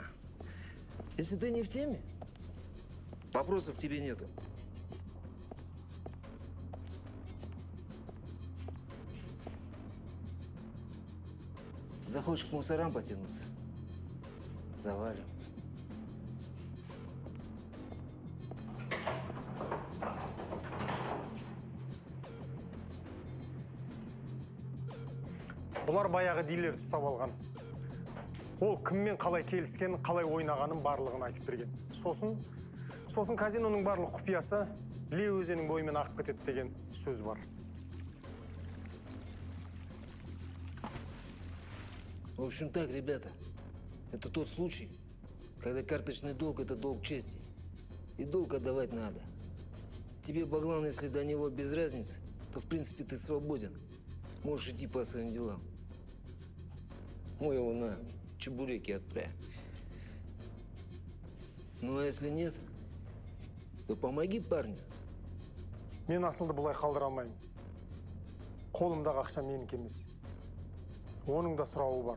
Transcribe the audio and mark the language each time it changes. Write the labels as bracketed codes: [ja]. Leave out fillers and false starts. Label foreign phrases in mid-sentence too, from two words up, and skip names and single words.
[ru] Если ты не в теме, вопросов к тебе нету. Захочешь к мусорам потянуться? Завалим. [kk] Бұлар баяғы дилерді ұстап алған. Ол кіммен қалай келіскен, қалай ойнағанын барлығын айтып берген. Сосын казиноның барлық құпиясы Ле өзенінің бойымен ағып кетеді деген сөз бар. [ru] В общем так, ребята, это тот случай, когда карточный долг – это долг чести. И долг отдавать надо. Тебе, Баглан, если до него без разницы, то, в принципе, ты свободен. Можешь идти по своим делам. Мой его на чебуреки отправь. Ну, а если нет, то помоги парню. [kk] Мен Асылды бұлай қалдыра алмаймын. Қолымдағы ақша менікі емес. Оның да сұрауы бар.